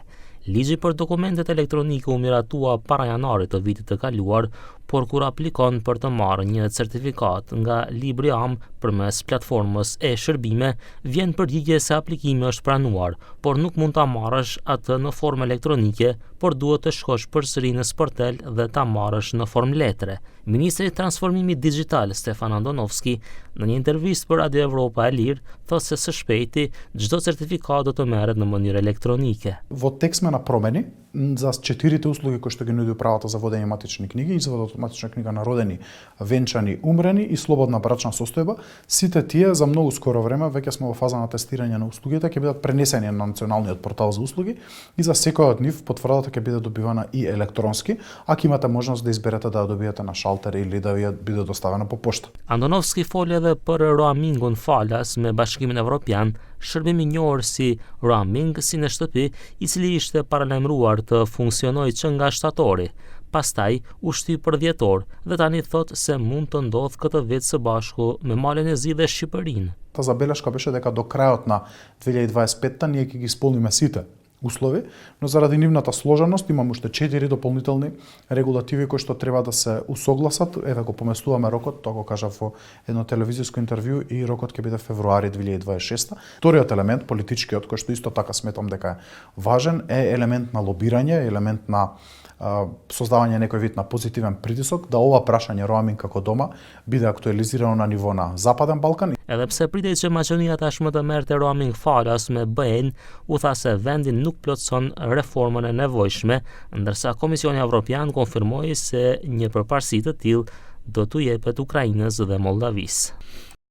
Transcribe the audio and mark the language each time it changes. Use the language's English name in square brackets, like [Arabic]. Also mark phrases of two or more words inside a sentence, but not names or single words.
[Albanian] Ligji për dokumentet elektronike u miratua para janarit të vitit të kaluar, por kur aplikon për të marrë një certifikat nga Libri Am përmes platformës e-shërbime, vjen përgjigje se aplikimi është pranuar, por nuk mund ta marrësh atë në formë elektronike, por duhet të shkosh përsëri në sportel dhe ta marrësh në formë letre. Ministri i Transformimit Digital Stefan Andonovski në një intervistë për Radio Evropa e Lirë thotë se së shpejti çdo certifikat do të merret në mënyrë elektronike. [Macedonian] Во текст сме направени за 4 услуги кои што ги нуди управата за водење матични книги, извод од матична книга на родени, венчани, умрени и слободна брачна состојба. Сите тие за многу скоро време веќе сме во фаза на тестирање на услугите, ќе бидат пренесени на националниот портал за услуги и за секој од нив потврдата ќе биде добивана и електронски, а ќе имате можност да изберете да ја добиете на шалтер или да ви биде доставена по пошта. [Albanian] Andonovski foli edhe për roamingun falas me Bashkimin Evropian, shërbimi i njohur si roaming si në shtëpi, i cili ishte paralajmëruar të funksionojë që nga shtatori. Pastaj u shtyp për dhjetor dhe tani thot se mund të ndodhë këtë vit së bashku me Malën e Zi dhe Shqipërinë. [Macedonian] Та забелешка беше дека до крајот на 2025 ние ќе ги исполниме сите услови, но заради нивната сложеност имам уште 4 дополнителни регулативи кои што треба да се усогласат. Еве го поместуваме рокот, тоа го кажав во едно телевизиско интервју и рокот ќе биде февруари 2026. Вториот елемент, политичкиот, кој што исто така сметам дека е важен, е елемент на лобирање, елемент на создавање некој вид на позитивен притисок да ова прашање роаминг како дома биде актуализирано на ниво на Западен Балкан. [Albanian] Edhe pse pritej që Maqedonia tashmë të merrte roaming falas me BE-n, u tha se vendi nuk plotëson reformën e nevojshme, ndërsa Komisioni Evropian konfirmoi se një përparësi të tillë do t'u jepet Ukrainës dhe Moldavisë.